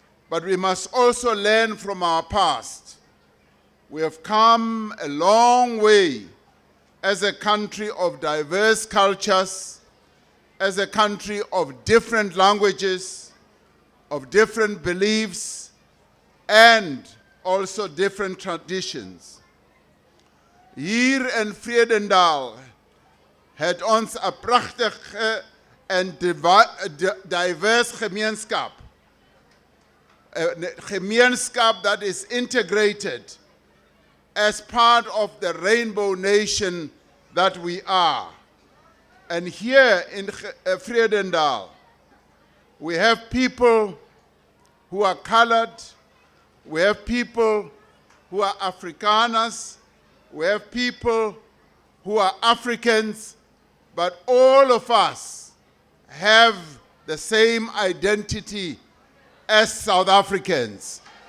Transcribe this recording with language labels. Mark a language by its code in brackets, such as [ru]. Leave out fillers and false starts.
[en] But we must also learn from our past. We have come a long way as a country of diverse cultures, as a country of different languages, of different beliefs, and also different traditions. [af] Hier in Vredendal het ons 'n pragtige en diverse gemeenskap. 'n gemeenskap [en] that is integrated as part of the rainbow nation that we are. And here in Vredendal, we have people who are colored, we have people who are Afrikaners, we have people who are Africans, but all of us have the same identity as South Africans.